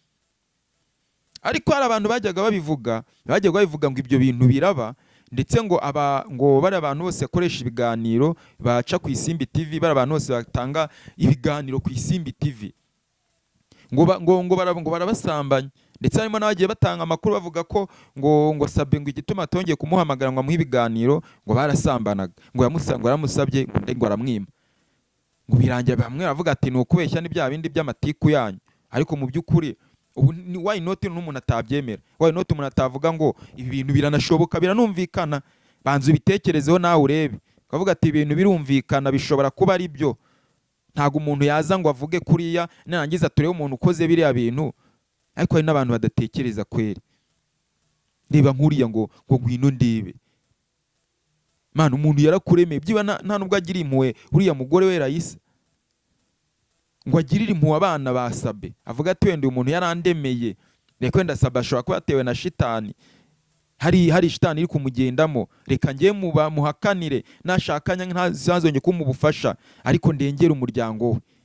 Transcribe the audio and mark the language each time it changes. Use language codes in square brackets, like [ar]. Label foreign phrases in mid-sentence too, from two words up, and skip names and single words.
[rw] Ariko hari abantu bajyaga babivuga ngo ibyo bintu biraba, ndetse ngo bari abantu bose bakoresha ibiganiro baca ku Isimbi TV, bari abantu bose batanga ibiganiro ku Isimbi TV, ngo barabasambanya. Ndetse harimo n'abagiye batanga amakuru bavuga ko ngo Sabe ngo igituma atongeye kumuhamagara ngo amuhe ibiganiro ngo barasambanaga, ngo yaramusabye ngo aramwima, ngo birangira bamwe baravuga ati ni ukubeshya ni bya bindi by'amatiku yanyu. Ariko mu by'ukuri ubu [en] why not [rw] n'umuntu atabyemera, [en] why not [rw] umuntu atavuga ngo ibi bintu biranashoboka biranumvikana, banza ubitekerezeho nawe urebe, ukavuga ati ibintu birumvikana bishobora kuba ari byo. Ntago umuntu yaza ngo avuge kuriya narangiza turebe umuntu ukoze biriya bintu. Ariko hari n'abantu badatekereza kweri. Reba nkuriya ngo ngwino ndebe, mana umuntu yarakuremeye byiba nta nubwo agira impuhwe uriya mugore we Raisa, ngo agirire impuhwe abana ba Sabe, avuga ati wenda umuntu yarandemeye, reka wenda Sabe ashobora kuba yatewe na shitani, hari shitani iri kumugendamo, reka ngiye muhakanire, nashakanya ntazongeye kumubufasha, ariko ndengera umuryango we.